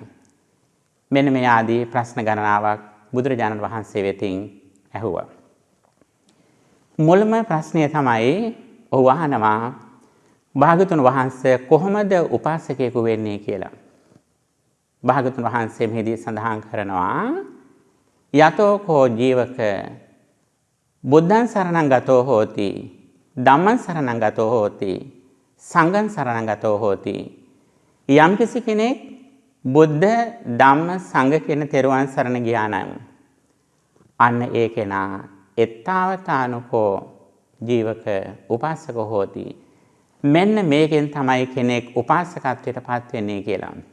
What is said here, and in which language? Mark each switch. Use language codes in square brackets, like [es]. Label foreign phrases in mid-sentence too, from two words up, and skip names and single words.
[si] මෙන්න මේ ආදී ප්‍රශ්න ගණනාවක් බුදුරජාණන් වහන්සේ වෙතින් ඇහුවා. මුල්ම ප්‍රශ්නය තමයි ඔහු අහනවා භාගතුන් වහන්සේ කොහොමද උපාසකයෙකු වෙන්නේ කියලා. භාගතුන් වහන්සේ මෙහිදී සඳහන් කරනවා [pi] යතෝ කෝ ජීවක බුද්ධං සරණං ගතෝ හෝති ධම්මං සරණං ගතෝ හෝති සංඝං සරණං ගතෝ හෝති. [si] යම්කිසි කෙනෙක් බුද්ධ ධම්ම සංඝ කියන තෙරුවන් සරණ ගියා නම් අන්න ඒ කෙනා [pi] එත්තාවතානුකෝ ජීවක උපාසකෝ හෝති. [si] මෙන්න මේකෙන් තමයි කෙනෙක් උපාසකත්වයට පත් වෙන්නේ කියලා.